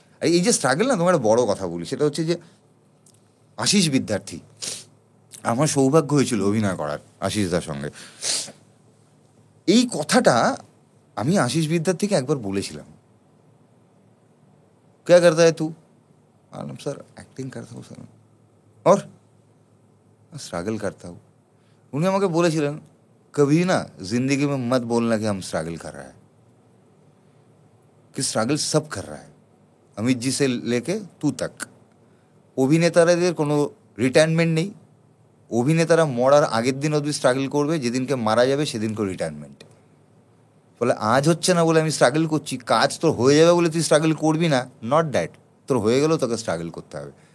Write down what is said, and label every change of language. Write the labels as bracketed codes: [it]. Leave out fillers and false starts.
[bn] আর এই যে স্ট্রাগল না, তোমার একটা বড় কথা বলি, সেটা হচ্ছে যে আশিস বিদ্যার্থী, আমার সৌভাগ্য হয়েছিল অভিনয় করার আশিস দার সঙ্গে। এই কথাটা আমি আশিস বিদ্যার্থীকে একবার বলেছিলাম, [hi] क्या करता है तू? सर एक्टिंग करता हूँ सर, और स्ट्रगल करता हूँ। उन्होंने [bn] আমাকে বলেছিলেন [hi] कभी ना जिंदगी में मत बोलना कि हम स्ट्रगल कर रहा है, कि स्ट्रगल सब कर रहा है, अमित जी से लेके तू तक, [bn] অভিনেতাদের কোনো রিটায়ারমেন্ট নেই, অভিনেতারা মরার আগের দিন অবধি স্ট্রাগল করবে, যেদিনকে মারা যাবে সেদিনকে রিটায়ারমেন্ট। বলে আজ হচ্ছে না বলে আমি স্ট্রাগল করছি, কাজ তোর হয়ে যাবে বলে তুই স্ট্রাগল করবি না, নট দ্যাট, তোর হয়ে গেলেও তোকে স্ট্রাগল করতে হবে।